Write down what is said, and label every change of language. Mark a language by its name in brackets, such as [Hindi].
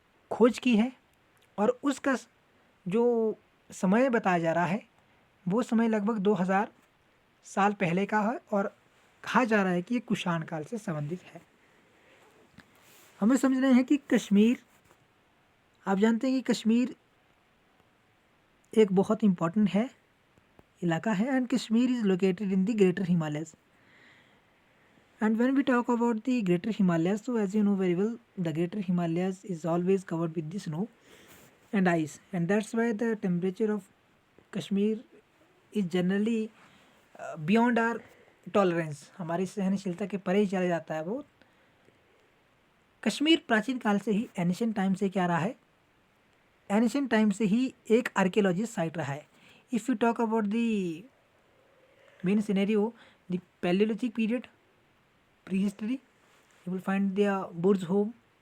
[Hindi] खोज की है, और उसका जो समय बताया जा रहा है वो समय लगभग 2000 साल पहले का है, और कहा जा रहा है कि ये कुषाण काल से संबंधित है। हमें समझना है कि कश्मीर, आप जानते हैं कि कश्मीर एक बहुत इम्पॉर्टेंट है इलाका है, [English] And Kashmir is located in the Greater Himalayas. And when we talk about the Greater Himalayas, so as you know very well, the Greater Himalayas is always covered with the snow and ice, and that's why the temperature of Kashmir is generally beyond our tolerance, [Hindi] हमारी सहनशीलता के परे ही चला जाता है वो। कश्मीर प्राचीन काल से ही, एनिशियंट टाइम से क्या रहा है, एनिशियंट टाइम से ही एक आर्कियोलॉजी साइट रहा है। [English] If you talk about the main scenario, the palaeolithic period, prehistory, you will find the Burzahom.